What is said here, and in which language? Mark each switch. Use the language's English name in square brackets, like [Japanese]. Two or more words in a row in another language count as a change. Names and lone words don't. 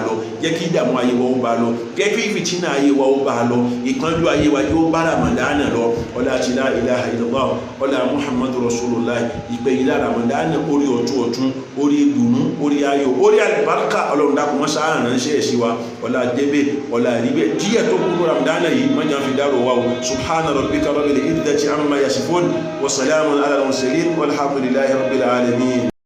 [Yoruba] lọ jẹ́ kí ìdààmú ayé wa ó bá a lọ jẹ́ kí ìfìtínà ayé wa ó bá a lọ ìpọ́njú ayé wa yóò bá Ramadan lọ ọlá àti [Arabic] لا إله إلا الله [Yoruba] ọlá [Arabic] محمد رسول الله [Yoruba] ìpè yìí lára Ramadan orí ọ̀tún orí ìdùnnú orí ayọ̀ orí àlùbáríkà ọlọ́run dákun wọ́n sáà ránṣẹ́ ẹ̀ sí wa ọlá débẹ̀ ọlá ríbẹ̀ díẹ̀ tó kúrò Ramadan yìí mọ́jà fi dárò wa o [Arabic] سبحان ربك رب العزة عما يصفون وسلام على المرسلين والحمد لله رب العالمين.